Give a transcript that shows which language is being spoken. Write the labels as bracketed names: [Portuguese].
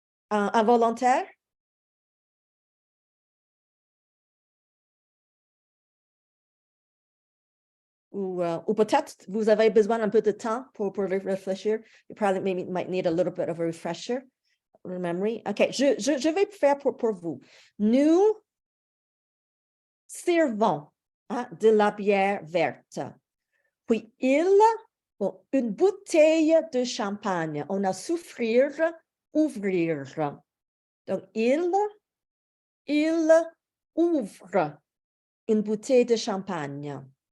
[French] Un volontaire? Ou peut-être vous avez besoin un peu de temps pour réfléchir. [English] You probably might need a little bit of a refresher memory. [French] OK, je vais faire pour vous. Nous servons de la bière verte. Puis une bouteille de champagne. On a souffrir, ouvrir. Donc, il ouvre une bouteille de champagne.